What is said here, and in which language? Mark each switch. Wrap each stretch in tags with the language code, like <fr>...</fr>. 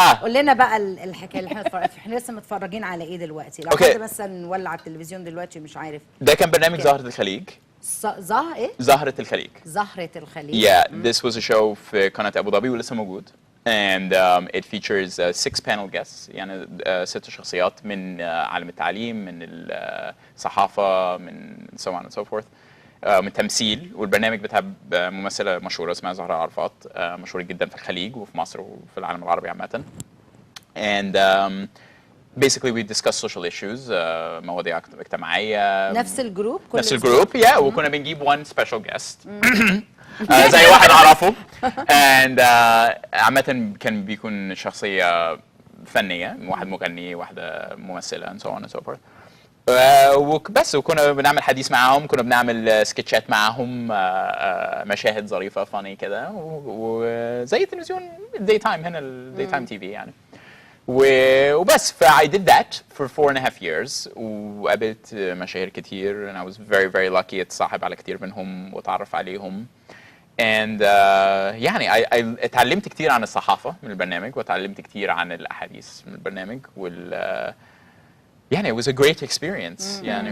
<ar>قول لنا بقى الحكايه اللي احنا لسه متفرجين على ايه دلوقتي؟ لو حد مثلا ولع التلفزيون دلوقتي مش عارف. ده كان برنامج زهرة الخليج. ايه؟ زهرة الخليج. زهرة الخليج.</ar> <en>Yeah, this was a show</en> <ar>في قناة أبو ظبي ولسه موجود.</ar> <en>And it features 6 panel guests،</en> <ar>يعني 6 شخصيات من عالم التعليم، من الصحافة، من</ar> <en>so on and so forth.</en> <ar>من تمثيل. والبرنامج بتاع ممثلة مشهورة اسمها زهرة عرفات، مشهورة جدا في الخليج وفي مصر وفي العالم العربي عامة.</ar> <en>And basically we discuss social issues،</en> <ar>مواضيع اجتماعية. نفس الجروب؟ نفس الجروب</ar> <en>yeah.</en> <ar>وكنا بنجيب</ar> <en>one special guest</en> <ar>زي واحد اعرفه. and عامة كان بيكون شخصية فنية، واحد مغني، واحدة ممثلة</ar> <en>and so on and so forth.</en> <ar>وبس، وكنا بنعمل حديث معاهم، كنا بنعمل سكتشات معاهم، مشاهد ظريفة فاني كده، وزي التلفزيون الداي تايم هنا، الداي تايم تي في يعني. وبس</ar> <en>I did that for 4.5 years،</en> <ar>وقابلت مشاهير كتير</ar> <en>and I was very very lucky</en> <ar>اتصاحب على كتير منهم واتعرف عليهم. and يعني اتعلمت كتير عن الصحافة من البرنامج، واتعلمت كتير عن الأحاديث من البرنامج، يعني</ar> <en>it was a great experience</en> <ar>يعني.</ar>